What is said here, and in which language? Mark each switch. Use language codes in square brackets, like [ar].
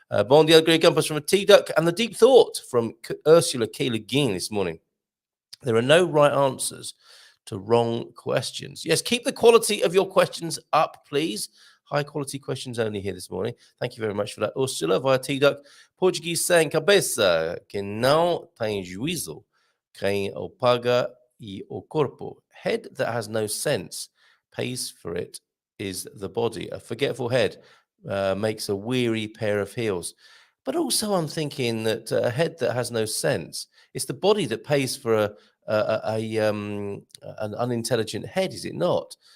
[pt] Bom dia, [en] great Gumpers from a T-Duck. And the deep thought from Ursula K. Le Guin this morning. There are no right answers to wrong questions. Yes, keep the quality of your questions up, please. High quality questions only here this morning. Thank you very much for that, Ursula, via T-Duck. Portuguese saying, [pt] cabeça que não tem juízo, quem o paga e o corpo. [en] Head that has no sense pays for it is the body. A forgetful head makes a weary pair of heels. But also I'm thinking that a head that has no sense, it's the body that pays for an unintelligent head, is it not?